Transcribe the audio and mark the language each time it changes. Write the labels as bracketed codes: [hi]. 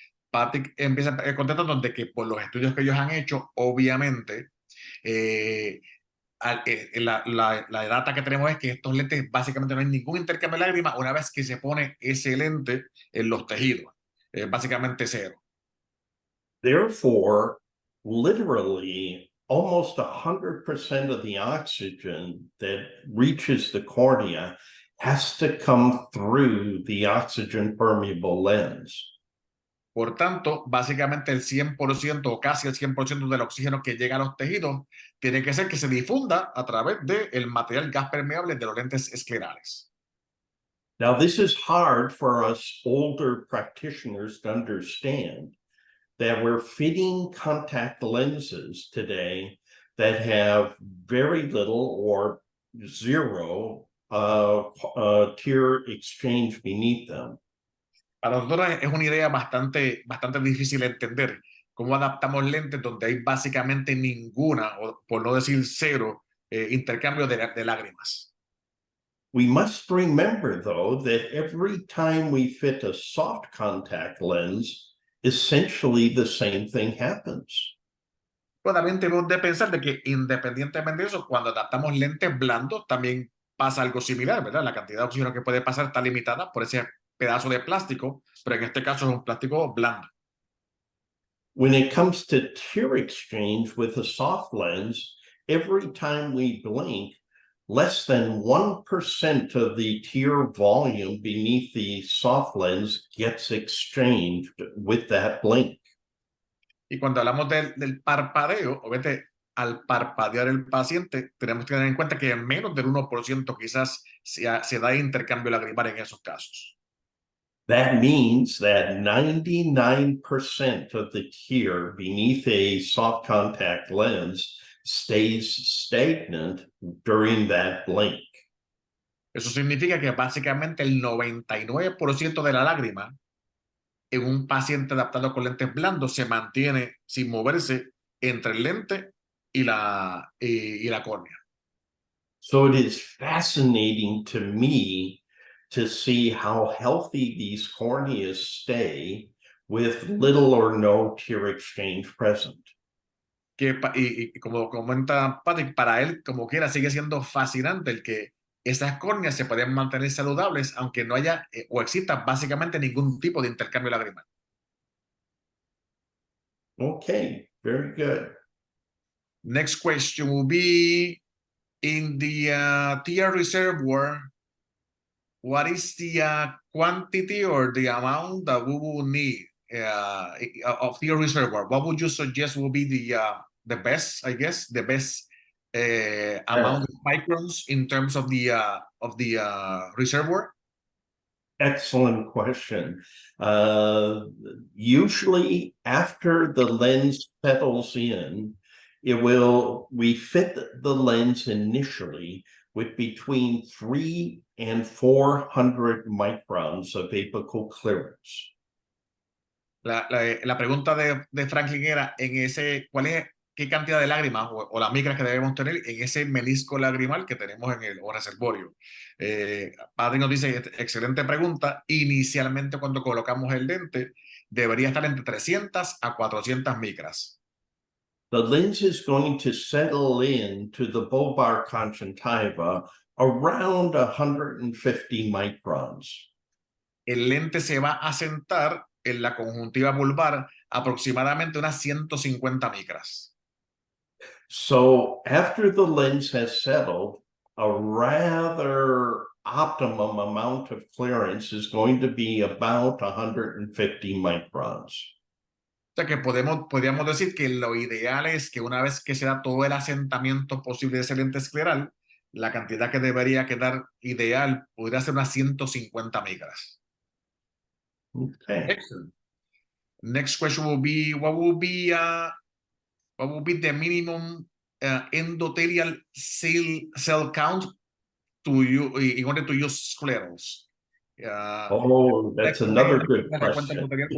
[es] Patrick empieza contestando de que por los estudios que ellos han hecho, obviamente, la data que tenemos es que estos lentes básicamente no hay ningún intercambio de lágrimas una vez que se pone ese lente en los tejidos. Básicamente cero. [en] Therefore, literally, almost 100% of the oxygen that reaches the cornea has to come through the oxygen permeable lens. [es] Por tanto, básicamente el 100% o casi el 100% del oxígeno que llega a los tejidos tiene que ser que se difunda a través del material gas permeable de los lentes esclerales. [en] Now, this is hard for us older practitioners to understand, that we're fitting contact lenses today that have very little or zero tear exchange beneath them. [es] Para nosotros es una idea bastante difícil de entender cómo adaptamos lentes donde hay básicamente ninguna, o por no decir cero, intercambio de lágrimas. [en] We must remember, though, that every time we fit a soft contact lens, essentially the same thing happens. [es] Pero también tenemos de pensar de que independientemente de eso, cuando adaptamos lentes blandos, también pasa algo similar, ¿verdad? La cantidad de oxígeno que puede pasar está limitada por ese pedazo de plástico, pero en este caso es un plástico blando. [en] When it comes to tear exchange with a soft lens, every time we blink, less than 1% of the tear volume beneath the soft lens gets exchanged with that blink. [es] Y cuando hablamos del parpadeo, obviamente al parpadear el paciente, tenemos que tener en cuenta que menos del 1% quizás se da intercambio lagrimal en esos casos. [en] That means that 99% of the tear beneath a soft contact lens stays stagnant during that blink. [es] Eso significa que básicamente el 99% de la lágrima en un paciente adaptado con lentes blandos se mantiene sin moverse entre el lente y la córnea. [en] So it is fascinating to me to see how healthy these corneas stay with little or no tear exchange present. [es] Y como comenta Patrick, para él, como quiera, sigue siendo fascinante el que esas córneas se pueden mantener saludables aunque no haya o exista básicamente ningún tipo de intercambio lagrimal. [en] Okay, very good. Next question will be, in the tear reservoir, what is the quantity or the amount that we will need of tear reservoir? What would you suggest will be the best, I guess, the best amount of microns in terms of the reservoir? Excellent question. Usually after the lens settles in, we fit the lens initially with between 300 and 400 microns of apical clearance. [es] La pregunta de Franklin era qué cantidad de lágrimas o las micras que debemos tener en ese menisco lagrimal que tenemos en el reservorio. Padre nos dice, excelente pregunta. Inicialmente cuando colocamos el lente debería estar entre 300 a 400 micras. [en] The lens is going to settle into the bulbar conjunctiva around 150 microns. [es] El lente se va a sentar en la conjuntiva bulbar aproximadamente unas 150 micras. [en] So after the lens has settled, a rather optimum amount of clearance is going to be about 150 microns. [es] O sea que podríamos decir que lo ideal es que una vez que se da todo el asentamiento posible de ese lente escleral, la cantidad que debería quedar ideal podría ser unas 150 micras. [en] Okay. Excellent. Next question will be, what will be the minimum endothelial cell count in order to use sclerals? Oh, that's another good question.